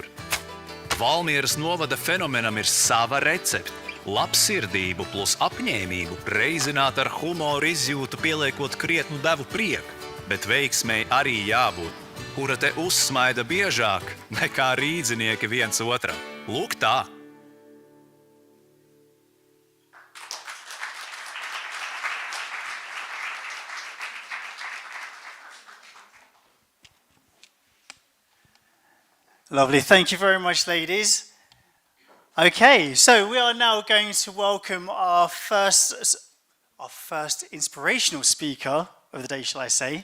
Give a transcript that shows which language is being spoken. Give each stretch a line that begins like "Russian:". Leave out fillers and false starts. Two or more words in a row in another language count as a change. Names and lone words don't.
Latvian: Valmieras novada fenomenam ir sava recepte. Labsirdību plus apņēmību reizināt ar humoru izjūtu, pieliekot krietnu devu prieku. Bet veiksmei arī jābūt, kura te uzsmaida biežāk nekā rīdzinieki viens otram. Lūk tā!
English: Lovely. Thank you very much, ladies. Okay, so we are now going to welcome our first inspirational speaker of the day, shall I say.